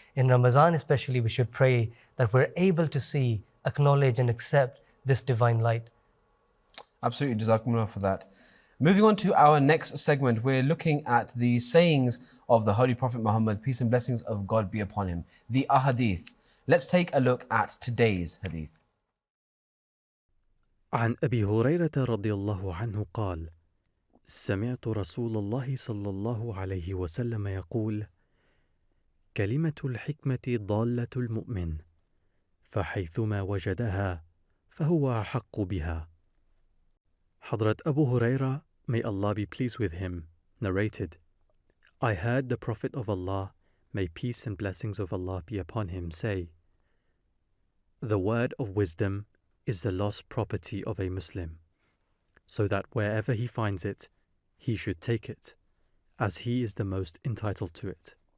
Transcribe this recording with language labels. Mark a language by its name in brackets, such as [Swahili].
[English] In Ramazan especially, we should pray that we're able to see, acknowledge and accept this divine light. Absolutely, Jazakumullah for that. Moving on to our next segment, we're looking at the sayings of the Holy Prophet Muhammad, peace and blessings of God be upon him, the Ahadith. Let's take a look at today's Hadith. [Arabic] عن أبي هريرة رضي الله عنه قال: سمعت رسول الله صلى الله عليه وسلم يقول: كلمة الحكمة ضالة المؤمن، فحيثما وجدها فهو أحق بها. [English] Hadrat Abu Huraira, may Allah be pleased with him, narrated: I heard the Prophet of Allah, may peace and blessings of Allah be upon him, say: the word of wisdom is the lost property of a Muslim, so that wherever he finds it, he should take it, as he is the most entitled to it.